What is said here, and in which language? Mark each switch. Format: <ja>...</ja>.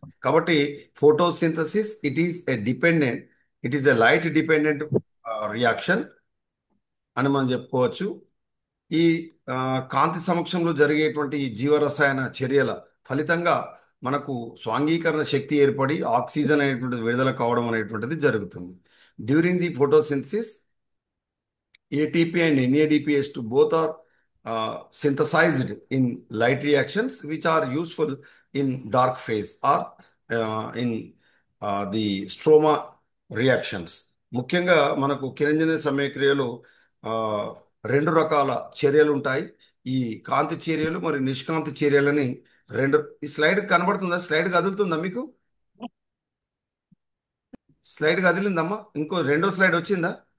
<en>కాబట్టి photosynthesis it is a light dependent reaction</en> <te>అని మనం చెప్పుకోవచ్చు. ఈ కాంతి సమక్షంలో జరిగేటువంటి ఈ జీవరసాయన చర్యల ఫలితంగా మనకు స్వాంగీకరణ శక్తి ఏర్పడి ఆక్సిజన్ అనేటువంటిది విడుదల కావడం అనేటువంటిది జరుగుతుంది.</te> <en>During the photosynthesis ATP and NADPH2 both are synthesized in light reactions which are useful in dark phase or in the stroma reactions.</en> <te>ముఖ్యంగా మనకు కిరణజన్య సమయక్రియలో ఆ, రెండు రకాల చర్యలు ఉంటాయి. ఈ కాంతి చర్యలు మరియు నిష్కాంతి చర్యలని రెండు. ఈ స్లైడ్ కనబడుతుందా? స్లైడ్ కదులుతుందా మీకు? స్లైడ్ కదిలిందమ్మా? ఇంకో రెండో స్లైడ్ వచ్చిందా?</te>